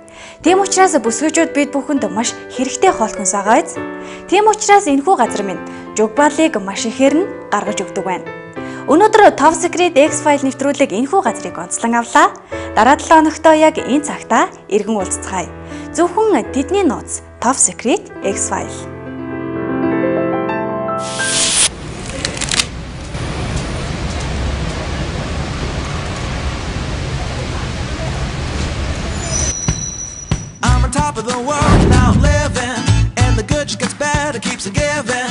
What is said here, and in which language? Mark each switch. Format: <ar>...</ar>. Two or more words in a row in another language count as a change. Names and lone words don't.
<mn>Тийм учраас бүсгүйчүүд бид бүхэнд маш хэрэгтэй хоол хүнс байгаа биз. Тийм учраас энэхүү газар минь жугбалыг маш ихээр нь гаргаж өгдөг байна. Өнөөдөр Top Secret X-File нэвтрүүлэг энэхүү газрыг онцлон авлаа. Дараа 7 хоногтоо яг энэ цагтаа иргэн уулзцгаая. Зөвхөн тэдний нууц Top Secret X-File.</mn> <en>I'm on top of the world now living, and the good just gets better, keeps on giving.</en>